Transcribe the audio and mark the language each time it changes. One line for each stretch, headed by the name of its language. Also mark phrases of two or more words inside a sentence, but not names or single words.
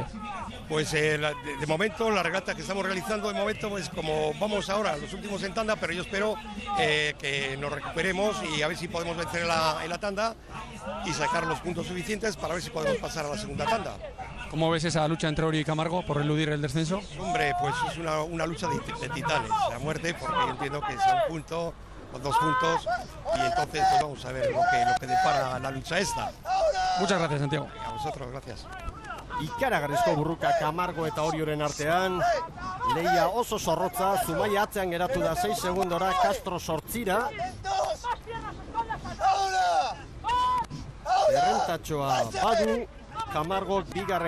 Spanish: Pues de momento, la regata que estamos realizando, de momento, pues como vamos ahora, los últimos en tanda, pero yo espero que nos recuperemos y a ver si podemos vencer en la tanda y sacar los puntos suficientes para ver si podemos pasar a la segunda tanda. ¿Cómo ves esa lucha entre Orio y Camargo por eludir el descenso? Hombre, pues es una lucha de titanes, a muerte, porque yo entiendo que es un punto o 2 puntos y entonces pues vamos a ver lo que depara la lucha esta. Muchas gracias, Santiago. A vosotros, gracias.
Basque: Ikaragarrizko burruka Camargo eta Orioren artean, lehia oso zorrotza, Zumaia atzean geratu da 6 segundora, Castro 8. Errentatxoa badu, Camargo 2.